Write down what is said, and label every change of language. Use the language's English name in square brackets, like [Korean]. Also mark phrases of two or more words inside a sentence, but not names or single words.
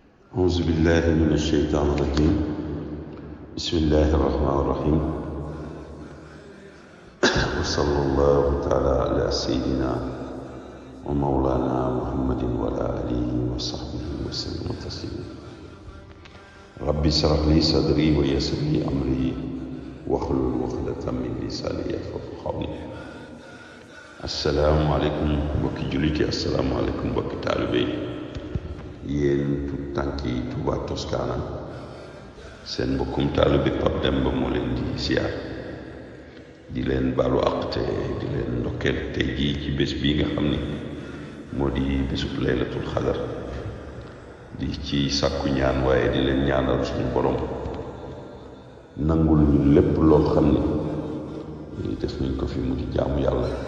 [Arabic] أعوذ بالله من الشيطان الرجيم بسم الله الرحمن الرحيم وصلى الله تعالى على سيدنا ومولانا محمد وعلى آله وصحبه وسلم تسليما ربي اشرح لي صدري ويسر لي أمري واحلل عقدة من لساني يفقهوا قولي السلام عليكم [Wolof] mbokki jullit yi [Arabic] السلام عليكم [Wolof] mbokki taalibe yi yéen tout tànk yi Touba Toscana seen mbokkum taalibe Pape Demba moo leen di siyaar di leen baalu àq te di leen ndokkeel tey jii ci bés bii nga xam ni moo di bésub [Arabic] ليلة القدر [Wolof] di ci sàkku ñaan waaye di leen ñaanal suñu borom nangul ñu lépp loo xam ni def nañ ko fi mu di jaamu yàlla